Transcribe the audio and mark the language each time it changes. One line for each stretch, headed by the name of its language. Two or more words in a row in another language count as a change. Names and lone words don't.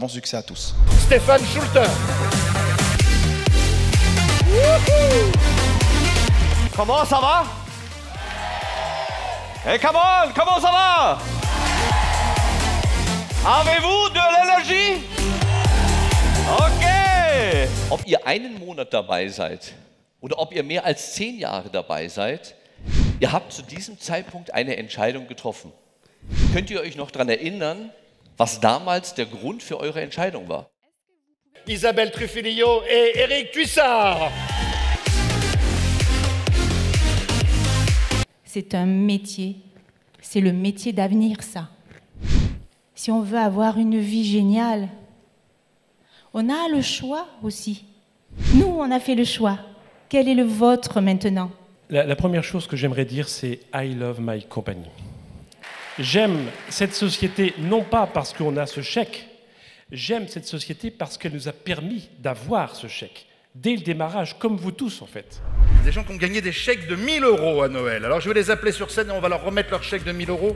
French: Bon succès à tous. Stéphane Schulter. Comment ça va?
English: Hey, come on,
French: comment ça va? Avez-vous de l'énergie? Okay.
German: Ob ihr einen Monat dabei seid oder ob ihr mehr als 10 Jahre dabei seid, ihr habt zu diesem Zeitpunkt eine Entscheidung getroffen. Könnt ihr euch noch daran erinnern, was damals der Grund für eure Entscheidung war?
French: Isabelle Truffilio et Eric Tuissard. C'est un métier, c'est le métier d'avenir, ça. Si on veut avoir une vie géniale, on a le choix aussi. Nous, on a fait le choix. Quel est le vôtre maintenant? La première chose que j'aimerais dire, c'est «
English: I love my company ».
French: J'aime cette société, non pas parce qu'on a ce chèque, j'aime cette société parce qu'elle nous a permis d'avoir ce chèque, dès le démarrage, comme vous tous en fait. Des gens qui ont gagné des chèques de 1 000 € à Noël. Alors je vais les appeler sur scène et on va leur remettre leur chèque de 1 000 €.